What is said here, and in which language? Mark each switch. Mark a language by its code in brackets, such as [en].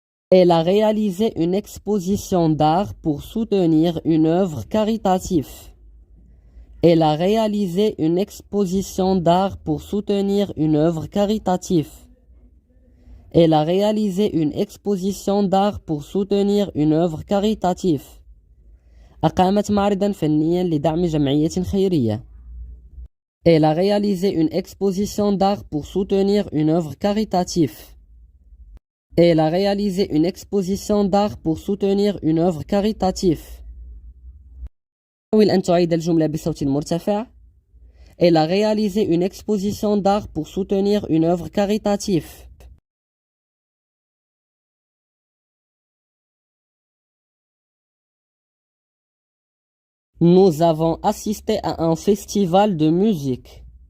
[fr] Elle a réalisé une exposition d'art pour soutenir une œuvre caritative. Elle a réalisé une exposition d'art pour soutenir une œuvre caritative. Elle a réalisé une exposition d'art pour soutenir une œuvre caritative. [ar] أقامت معرضا فنيا لدعم جمعية خيرية. [fr] Elle a réalisé une exposition d'art pour soutenir une œuvre caritative. Elle a réalisé une exposition d'art pour soutenir une œuvre caritative. [ar] حاول أن تعيد الجملة بصوت مرتفع. [fr] Elle a réalisé une exposition d'art pour soutenir une œuvre caritative. Nous avons assisté à un festival de musique.